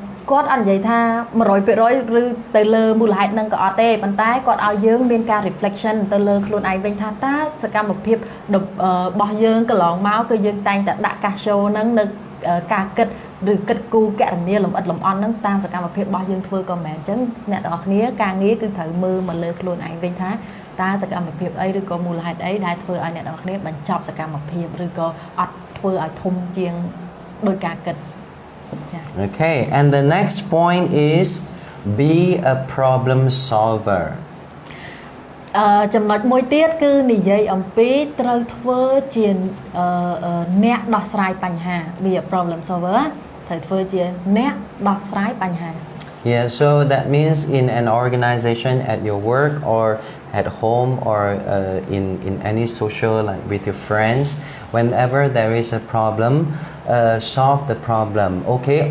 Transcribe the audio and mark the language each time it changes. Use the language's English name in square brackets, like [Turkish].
[Khmer] គាត់អត់និយាយថា 100% ឬទៅលើមូលហេតុហ្នឹងក៏អត់ទេប៉ុន្តែគាត់ឲ្យយើងមានការ reflection ទៅលើខ្លួនឯងវិញថាតើសកម្មភាពរបស់យើងកន្លងមកគឺយើងតែងតែដាក់កាស show ហ្នឹងនៅការគិតឬគិតគូកណនីលំអិតលំអន់ហ្នឹងតាមសកម្មភាពរបស់យើងធ្វើក៏មែនអញ្ចឹងអ្នកទាំងអស់គ្នាការងារគឺត្រូវមើលមកលើខ្លួនឯងវិញថាតើសកម្មភាពអីឬក៏មូលហេតុអីដែលធ្វើឲ្យអ្នកទាំងអស់គ្នាបញ្ចប់សកម្មភាពឬក៏អត់ធ្វើឲ្យធំជាងដោយការគិត [English] Okay, and the next point is be a problem solver. [Khmer] ចំណុចមួយទៀតគឺនិយាយអំពីត្រូវធ្វើជាអ្នកដោះស្រាយបញ្ហា [English] be a problem solver [Khmer] ត្រូវធ្វើជាអ្នកដោះស្រាយបញ្ហា [English] Yeah, so that means in an organization at your work or at home or in any social like with your friends, whenever there is a problem, solve the problem, okay?